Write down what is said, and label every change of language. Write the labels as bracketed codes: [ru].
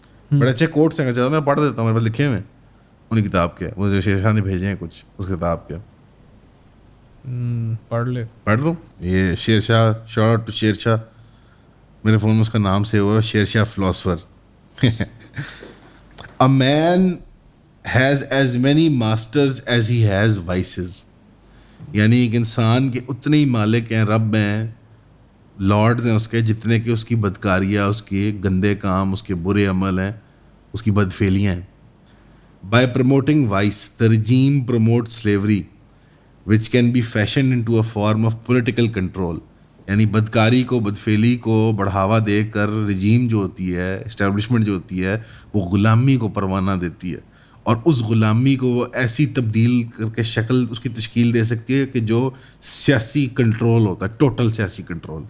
[ur] بڑے اچھے کوٹس ہیں, چاہتا میں پڑھ دیتا ہوں, میرے پاس لکھے ہوئے انہیں کتاب کے, وہ جو شیرشاہ نے بھیجے ہیں کچھ اس کتاب کے, پڑھ دوں. یہ Sher Shah, [en] shout out to [ur] Sher Shah, میرے فون میں اس کا نام سے ہوا ہے, Sher Shah philosopher. [en] A man has as many masters as he has vices. [ur] یعنی ایک انسان کے اتنے ہی مالک ہیں, رب ہیں, لارڈز ہیں اس کے, جتنے کہ اس کی بدکاریاں, اس کے گندے کام, اس کے برے عمل ہیں, اس کی بدفعلیاں ہیں. [en] By promoting vice, the regime promotes slavery, which can be fashioned into a form of political control. [ur] یعنی بدکاری کو, بدفعلی کو بڑھاوا دے کر رجیم جو ہوتی ہے, اسٹیبلشمنٹ جو ہوتی ہے, وہ غلامی کو پروانہ دیتی ہے, اور اس غلامی کو وہ ایسی تبدیل کر کے شکل اس کی تشکیل دے سکتی ہے کہ جو سیاسی کنٹرول ہوتا ہے, ٹوٹل سیاسی کنٹرول.